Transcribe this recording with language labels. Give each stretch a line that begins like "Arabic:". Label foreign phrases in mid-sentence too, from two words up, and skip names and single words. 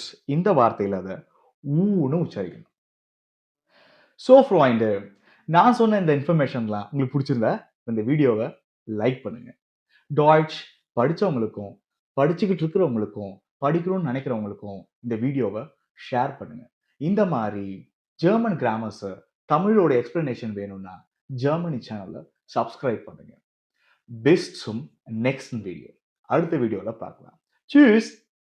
Tamil: இந்த வார்த்தையில அத ஊன்னு உச்சரிக்கணும்.
English: so friends,
Tamil: நான் சொன்ன இந்த இன்ஃபர்மேஷன்லாம் உங்களுக்கு பிடிச்சிருந்தா இந்த வீடியோவை லைக் பண்ணுங்க. டாய்ச் படிச்சவங்களுக்கும் படிச்சுக்கிட்டு இருக்கிறவங்களுக்கும் படிக்கணும்னு நினைக்கிறவங்களுக்கும் இந்த வீடியோவை ஷேர் பண்ணுங்க. இந்த மாதிரி
English: German grammars
Tamil: தமிழோட எக்ஸ்பிளனேஷன் வேணும்னா
English: Germany channel subscribe
Tamil: பண்ணுங்க.
German: Bis zum nächsten Video.
Tamil: அடுத்த வீடியோல பார்க்கலாம்.
German: Tschüss.